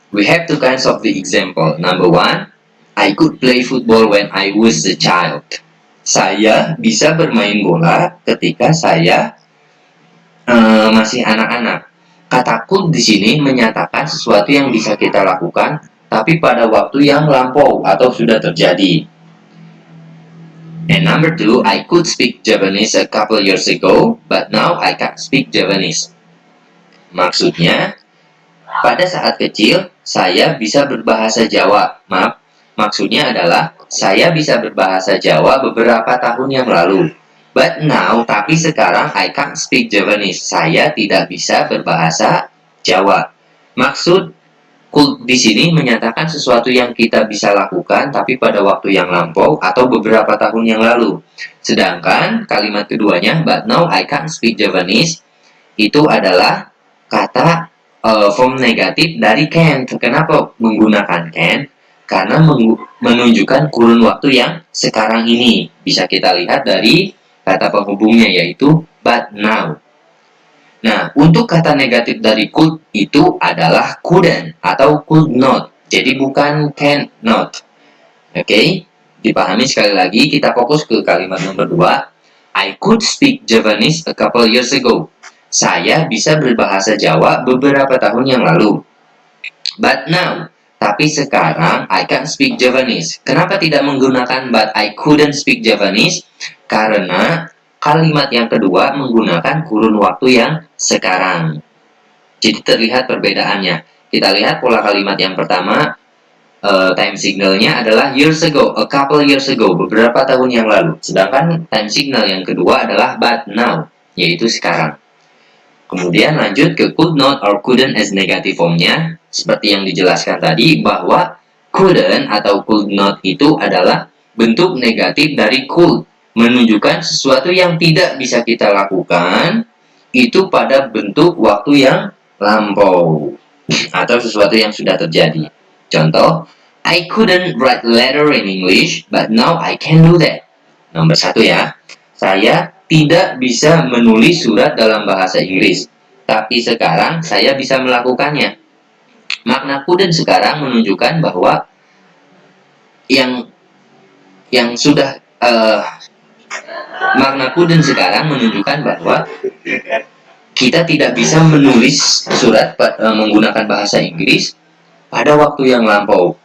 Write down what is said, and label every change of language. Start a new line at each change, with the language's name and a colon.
English: We have two kinds of the example. Number 1, I could play football when I was a child.
Indonesian: Saya bisa bermain bola ketika saya masih anak-anak. Kata could di sini menyatakan sesuatu yang bisa kita lakukan, tapi pada waktu yang lampau atau sudah terjadi.
English: And number 2, I could speak Japanese a couple years ago, but now I can't speak Japanese.
Indonesian: Maksudnya, pada saat kecil, saya bisa berbahasa Jawa. Maksudnya adalah, saya bisa berbahasa Jawa beberapa tahun yang lalu.
English: But now,
Indonesian: tapi sekarang,
English: I can't speak Japanese.
Indonesian: Saya tidak bisa berbahasa Jawa. Maksud Could di sini menyatakan sesuatu yang kita bisa lakukan tapi pada waktu yang lampau atau beberapa tahun yang lalu. Sedangkan kalimat keduanya,
English: but now I can't speak Javanese,
Indonesian: itu adalah kata form negatif dari can. Kenapa menggunakan can? Karena menunjukkan kurun waktu yang sekarang ini. Bisa kita lihat dari kata penghubungnya, yaitu
English: but now.
Indonesian: Nah, untuk kata negatif dari could itu adalah couldn't atau could not. Jadi bukan can not. Oke, dipahami sekali lagi. Kita fokus ke kalimat nomor 2.
English: I could speak Javanese a couple years ago.
Indonesian: Saya bisa berbahasa Jawa beberapa tahun yang lalu.
English: But now,
Indonesian: tapi sekarang
English: I can't speak Javanese.
Indonesian: Kenapa tidak menggunakan
English: but I couldn't speak Javanese?
Indonesian: Karena kalimat yang kedua menggunakan kurun waktu yang sekarang. Jadi terlihat perbedaannya. Kita lihat pola kalimat yang pertama, time signalnya adalah years ago,
English: a couple years ago,
Indonesian: beberapa tahun yang lalu. Sedangkan time signal yang kedua adalah but now, yaitu sekarang. Kemudian lanjut ke could not or couldn't as negative formnya. Seperti yang dijelaskan tadi, bahwa couldn't atau could not itu adalah bentuk negatif dari could, menunjukkan sesuatu yang tidak bisa kita lakukan itu pada bentuk waktu yang lampau atau sesuatu yang sudah terjadi.
English: Contoh, I couldn't write letter in English, but now I can do that.
Indonesian: Nomor 1 ya, saya tidak bisa menulis surat dalam bahasa Inggris, tapi sekarang saya bisa melakukannya. Makna couldn't sekarang menunjukkan bahwa yang sudah makna couldn't sekarang menunjukkan bahwa kita tidak bisa menulis surat menggunakan bahasa Inggris pada waktu yang lampau.